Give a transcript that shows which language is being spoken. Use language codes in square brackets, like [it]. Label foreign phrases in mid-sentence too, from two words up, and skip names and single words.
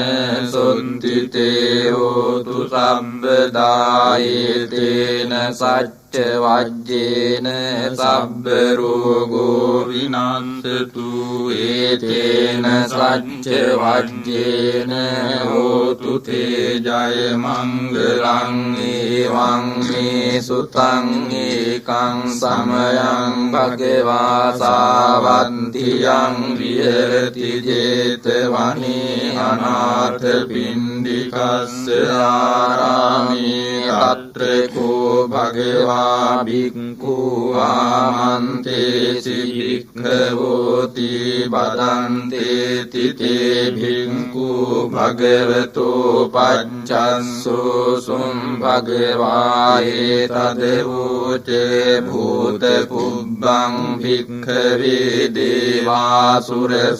[pi] සොන්තිතේ හෝතු සම්බදා ඒතේන සච්ච වජ්ජේන සබ්බ රෝගෝ විනස්සතු ඒතේන සච්ච වජ්ජේන හෝතු තේ ජය මංගලං ඒවං මේ සුතං ඒකං සමයං භගවා සාවන්තියං විහෙරති ජේතවනේ අනාථ පිණ්ඩිකස්ස ආරාමේ අත්‍රකෝ භගවා භික්ඛු ආමන්තේසි භික්ඛවෝති බදන්තේති තේ භික්ඛු භගවතෝ පච්චස්සෝ සුම් භගවා ඒතදවෝචේ භූත පුබ්බං භික්ඛවේ දේවාසුර